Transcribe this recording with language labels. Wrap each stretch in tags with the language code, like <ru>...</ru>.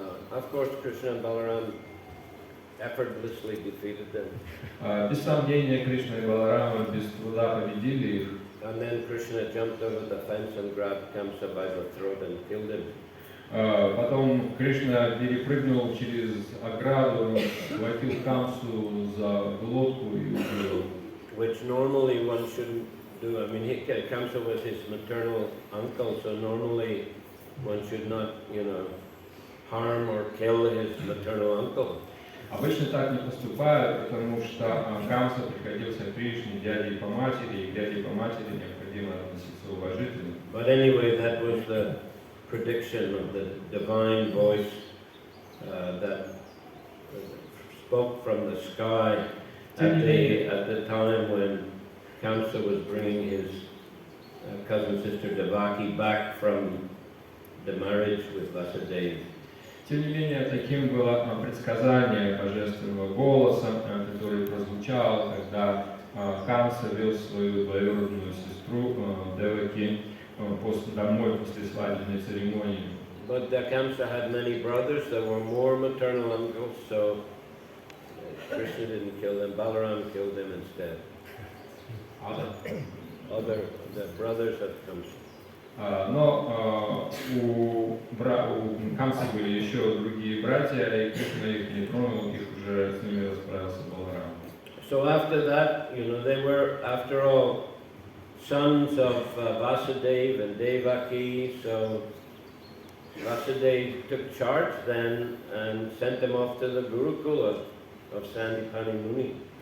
<en>Of course, Krishna and Balaram effortlessly defeated them.</en> <ru>Без сомнения, Кришна и Баларама без труда победили их.</ru> <en>And then Krishna jumped over the fence and grabbed Kamsa by the throat and killed him.</en> <ru>Потом Кришна перепрыгнул через ограду, схватил Камсу за глотку и убил.</ru> <en>Which normally one shouldn't do. I mean, Kamsa was his maternal uncle, so normally one should not, harm or kill his maternal uncle.</en> <ru>Обычно так не поступают, потому что Камса приходился Кришне дядей по матери, и к дяде по матери необходимо относиться уважительно.</ru> <en>But anyway, that was the prediction of the divine voice that spoke from the sky at the time when Kamsa was bringing his cousin sister Devaki back from the marriage with Vasudeva.</en> <ru>Тем не менее, таким было предсказание божественного голоса, который прозвучал, когда Камса вел свою двоюродную сестру Деваки домой после свадебной церемонии.</ru> <en>But Kamsa had many brothers. There were more maternal uncles, so Krishna didn't kill them. Balaram killed them instead. The brothers of Kamsa.</en> <ru>Но у Камсы были еще другие братья, и Кришна их не тронул, их уже с ними расправился Баларам.</ru> <en>So after that, they were, after all, sons of Vasudeva and Devaki. So Vasudeva took charge then and sent them off to the Gurukula of Sandipani Muni.</en>